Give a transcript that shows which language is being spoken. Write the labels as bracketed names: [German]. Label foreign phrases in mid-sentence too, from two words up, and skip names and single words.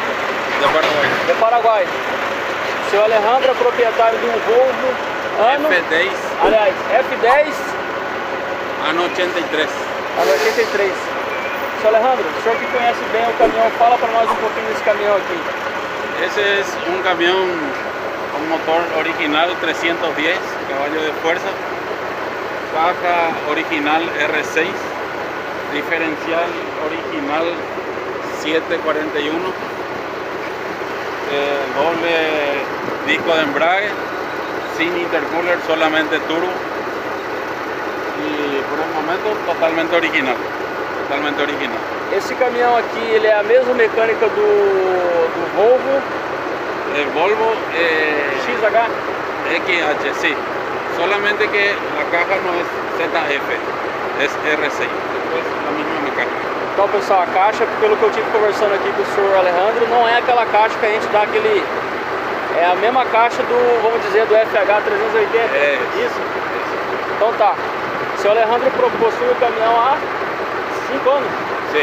[Portuguese] Do Paraguai. Do Paraguai. O senhor Alejandro é proprietário de um Volvo ano... F10. Aliás, F10 Ano 83. ano 83. Senhor Alejandro, o senhor que conhece bem o caminhão, fala para nós um pouquinho desse caminhão aqui. [Spanish] Ese es un camión con motor original 310 caballos de fuerza, caja original R6, diferencial original 741, doble disco de embrague, sin intercooler, solamente turbo, y por el momento totalmente original. Totalmente original. [Portuguese] Esse caminhão aqui, ele é a mesma mecânica do Volvo [Spanish] El Volvo XH? XH, sí. Solamente que la caja no es ZF, es R6. Es la misma mecánica. [Portuguese] Então, pessoal, a caixa, pelo que eu tive conversando aqui com o senhor Alejandro, não é aquela caixa que a gente dá aquele... É a mesma caixa do, vamos dizer, do FH 380? É. Isso? Então tá. O senhor Alejandro possui o caminhão há 5 anos? Sim.